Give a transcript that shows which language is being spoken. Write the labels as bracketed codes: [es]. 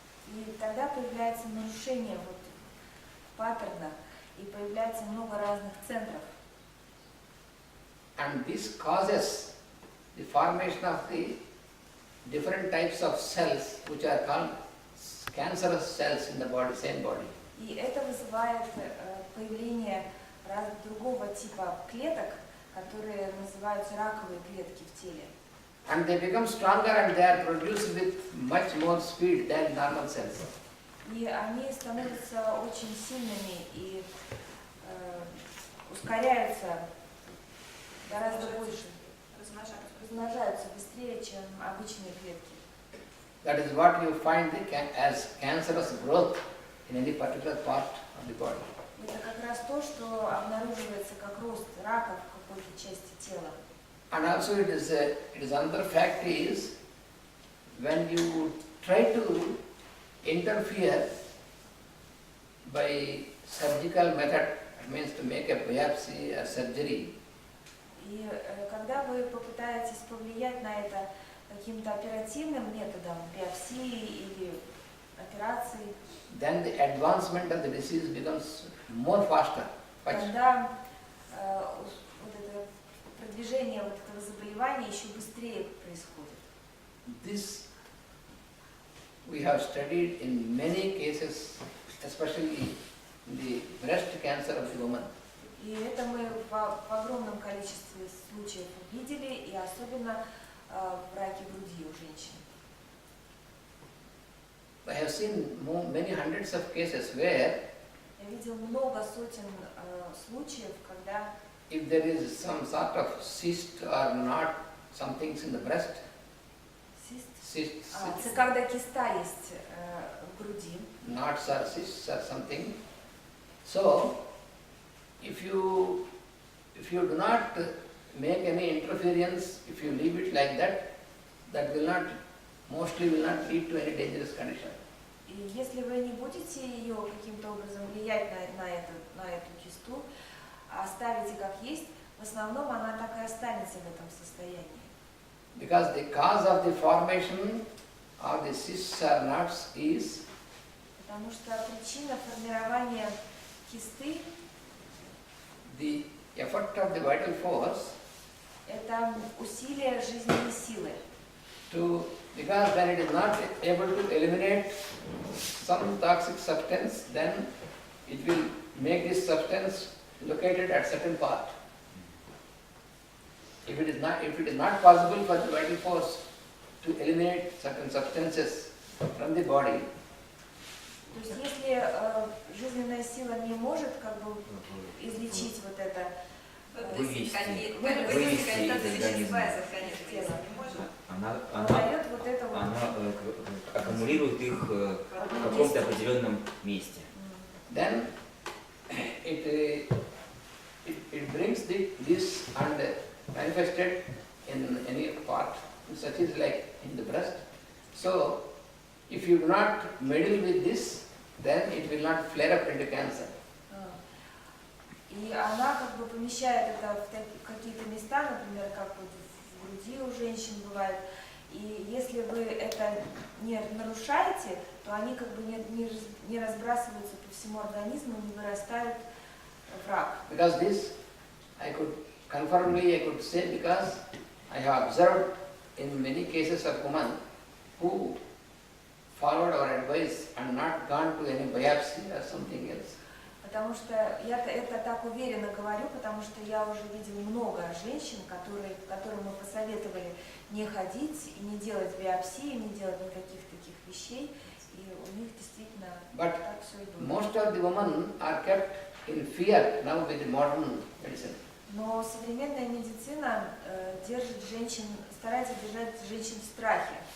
[ru] И тогда появляется нарушение вот паттерна, и появляется много разных центров. [en] And this causes the formation of the different types of cells which are called cancerous cells in the body, same body. [ru] И это вызывает появление другого типа клеток, которые называются раковые клетки в теле. [en] And they become stronger and they are produced with much more speed than normal cells. [ru] И они становятся очень сильными и ускоряются гораздо больше, размножаются быстрее, чем обычные клетки. [en] That is what you find as cancerous growth in any particular part of the body. [ru] Это как раз то, что обнаруживается как рост рака в какой-то части тела. [en] And also it is another fact is when you try to interfere by surgical method, it means to make a biopsy or surgery, [ru] И когда вы попытаетесь повлиять на это каким-то оперативным методом, биопсией или операцией, [en] then the advancement of the disease becomes more faster. [ru] тогда вот это продвижение вот этого заболевания еще быстрее происходит. [en] This we have studied in many cases, especially in the breast cancer of the woman. [ru] И это мы в огромном количестве случаев увидели, и особенно в раке груди у женщин. [en] I have seen many hundreds of cases where [ru] Я видел много сотен случаев, когда [en] if there is some sort of cyst or not, some things in the breast, cysts, [ru] это когда киста есть в груди, [en] knots or cysts or something. So, if you do not make any interference, if you leave it like that, that mostly will not lead to any dangerous condition. [ru] и если вы не будете ее каким-то образом влиять на эту кисту, а оставите как есть, в основном она так и останется в этом состоянии. [en] Because the cause of the formation of the cysts or knots is [ru] Потому что причина формирования кисты [en] the effort of the vital force [ru] – это усилие жизненной силы. [en] because when it is not able to eliminate some toxic substance, then it will make this substance located at certain part. If it is not possible for the vital force to eliminate certain substances from the body, [ru] То есть если жизненная сила не может как бы излечить вот это Вывести Вывести из организма. не может. Она дает вот это вот. аккумулирует их в каком-то определенном месте. [en] then it brings this and manifested in any part, such as like in the breast. So, if you do not meddle with this, then it will not flare up into cancer. [ru] И она как бы помещает это в какие-то места, например, как вот в груди у женщин бывает. И если вы это не нарушаете, то они как бы не разбрасываются по всему организму, не вырастают в рак. [en] Because this, I could say because I have observed in many cases of women who followed our advice and not gone to any biopsy or something else. [ru] Потому что я это так уверенно говорю, потому что я уже видела много женщин, которым мы посоветовали не ходить и не делать биопсии, не делать никаких таких вещей, и у них действительно [en] But [ru] так все и было. [en] most of the women are kept in fear now with the modern medicine. [ru] Но современная медицина держит женщин, старается держать женщин в страхе.